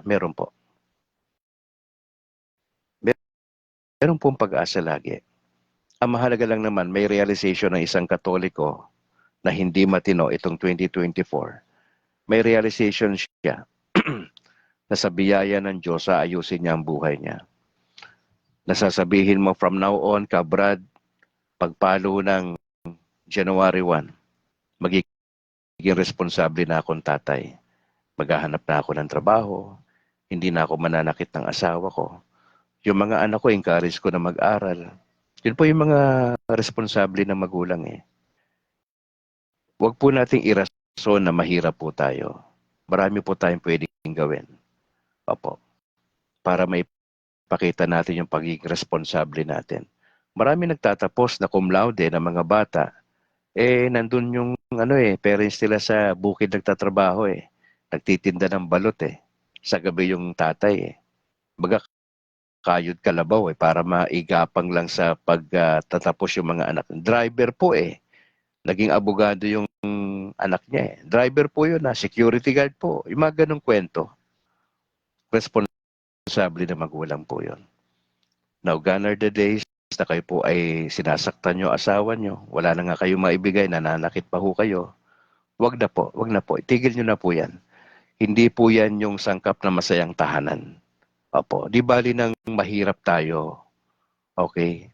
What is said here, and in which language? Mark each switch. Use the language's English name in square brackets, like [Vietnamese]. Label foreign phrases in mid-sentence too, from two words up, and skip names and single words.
[Filipino] Meron po. Meron pong pag-asa lagi. Ang mahalaga lang naman, may realization ng isang Katoliko na hindi matino itong 2024. May realization siya na sa biyaya ng Diyos, ayusin niya ang buhay niya. Nasasabihin mo [English] from now on, [Filipino] kabrad, pagpalo ng January 1, magiging responsable na akong tatay. Maghahanap na ako ng trabaho, hindi na ako mananakit ng asawa ko. Yung mga anak ko, encourage ko na mag-aral. Yun po yung mga responsable na magulang Huwag po nating irason na mahirap po tayo. Marami po tayong pwedeng gawin. Opo. Para may pakita natin yung pagiging responsable natin. Marami nagtatapos na [Latin] cum laude [Filipino] ng mga bata. Nandun yung parents nila sa bukid nagtatrabaho Nagtitinda ng balot Sa gabi yung tatay Baga kayod kalabaw para maigapang lang sa pagtatapos yung mga anak. Driver po Naging abogado yung anak niya Driver po yun [English] security guard [Filipino] po. Yung mga ganong kwento. Responsable na magulang po yun. [English] Now, gone are the days [Filipino] na kayo po ay sinasaktan nyo asawa nyo, wala na nga kayo maibigay, nananakit pa ho kayo, wag na po, wag na po. Itigil nyo na po yan. Hindi po yan yung sangkap na masayang tahanan. Opo, di bali nang mahirap tayo. Okay?